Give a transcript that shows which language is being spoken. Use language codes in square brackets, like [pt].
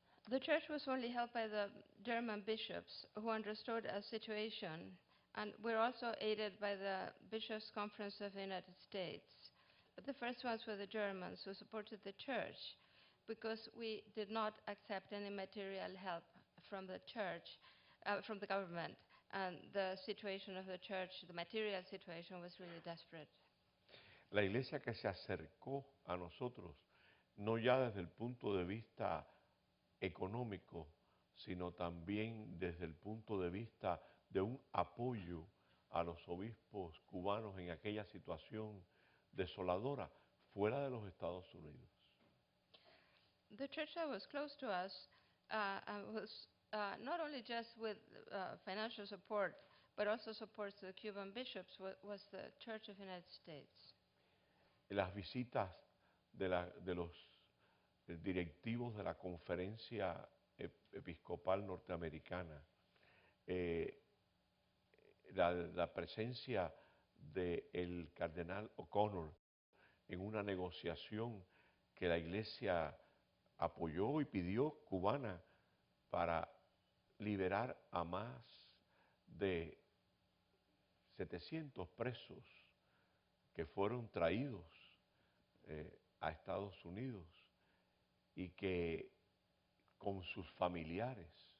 [en] The church was only helped by the German bishops who understood our situation, and we're also aided by the Bishops' Conference of the United States. But the first ones were the Germans who supported the church because we did not accept any material help from the church, from the government, and the situation of the church, the material situation was really desperate. [es] La iglesia que se acercó a nosotros, no ya desde el punto de vista económico, sino también desde el punto de vista de un apoyo a los obispos cubanos en aquella situación desoladora fuera de los Estados Unidos. [en] The church that was close to us was not only just with financial support, but also supports the Cuban bishops, was the Church of the United States. [es] Las visitas de los directivos de la Conferencia Episcopal Norteamericana, la presencia del cardenal O'Connor en una negociación que la Iglesia apoyó y pidió cubana para liberar a más de 700 presos que fueron traídos a Estados Unidos y que con sus familiares